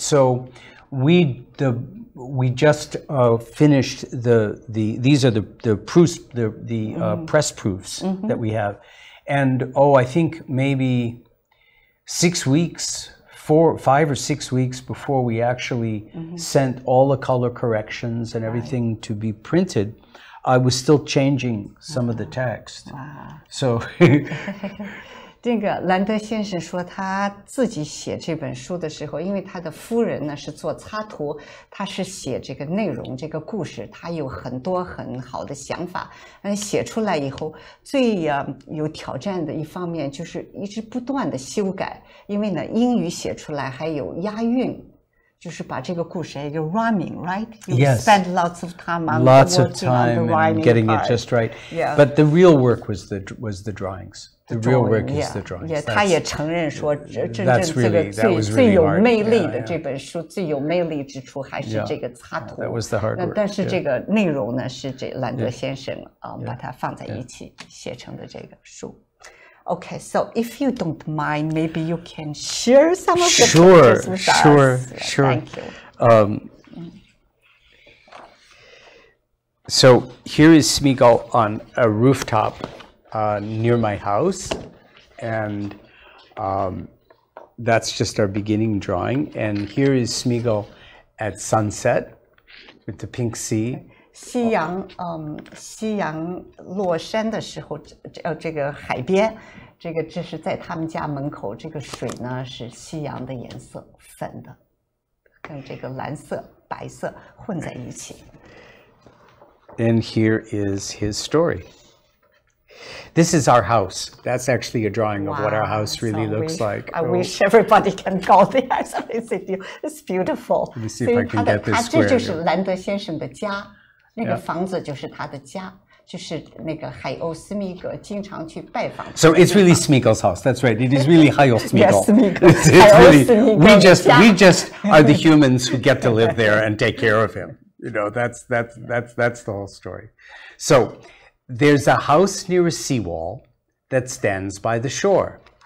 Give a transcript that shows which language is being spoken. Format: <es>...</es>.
<en>So we just finished these are the proofs, the press proofs that we have, and I think maybe 6 weeks. 5 or 6 weeks before we actually sent all the color corrections and everything to be printed, I was still changing some of the text. So</en> <zh>这个兰德先生说，他自己写这本书的时候，因为他的夫人呢是做插图，他是写这个内容、这个故事，他有很多很好的想法。写出来以后，最有挑战的一方面就是一直不断的修改，因为呢英语写出来还有押韵。就是把这个故事还有</zh> <en>rhyming, right? You spend lots of time on and getting it just right. But the real work was the drawings. The real work is the drawings.</en> <zh>他也承认说，真正这个最有魅力的这本书最有魅力之处还是这个插图。</zh> <en>That was the hard work.</en> <zh>但是这个内容呢，是这兰德先生把它放在一起写成的这个书。</zh> <en>Okay, so if you don't mind, maybe you can share some of the pictures with us. Sure. Thank you. So here is Smeagull on a rooftop near my house, and that's just our beginning drawing. And here is Smeagull at sunset with the pink sea.</en> <zh>夕阳落山的时候，这个海边，这是在他们家门口，这个水呢是夕阳的颜色，粉的，跟这个蓝色、白色混在一起。</zh> <en>And here is his story. This is our house. That's actually a drawing of what our house really looks like. I wish everybody can go there. It's beautiful. Let me see if I can get this square.</en> <zh>这就是兰德先生的家，那个房子就是他的家，就是那个海鸥斯密格经常去拜访。</zh> <en>So it's really Smeagol's house. That's right. It is really海鸥斯密格. Yes, Smeagol. It's really we just are the humans who get to live there and take care of him. You know, that's the whole story. So there's a house near a seawall that stands by the shore.</en>